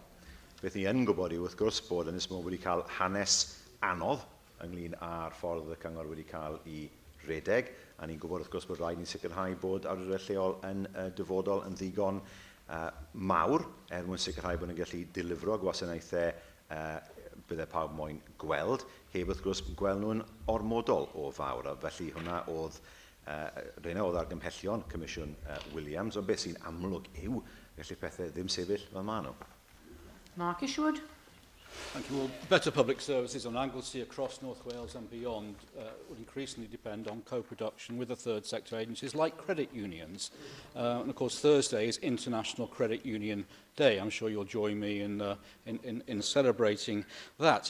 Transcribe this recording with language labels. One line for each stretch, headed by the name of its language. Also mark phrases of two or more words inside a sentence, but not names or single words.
Welsh: Beth ni yn gwybod yw wrth gwrs bod Ynys Môn wedi cael hanes anodd ynglyn â'r ffordd y cyngor wedi cael ei redeg, a ni'n gwybod wrth gwrs bod rhaid ni sicrhau bod awdurdodau lleol yn dyfodol yn ddigon mawr, mwyn sicrhau bod nhw'n gallu dilifro gwasanaethau byddai pawb moyn gweld, heb wrth gwrs gweld nhw'n ormodol o fawr. A felly hwnna oedd reina oedd argymhellion Comisiwn Williams, ond beth sy'n amlwg yw gallu pethau ddim sefyll fel maen nhw. Mark Isherwood.
English: Thank you. Well, better public services on Anglesey across North Wales and beyond would increasingly depend on co-production with the third sector agencies like credit unions. And of course, Thursday is International Credit Union Day. I'm sure you'll join me in celebrating that.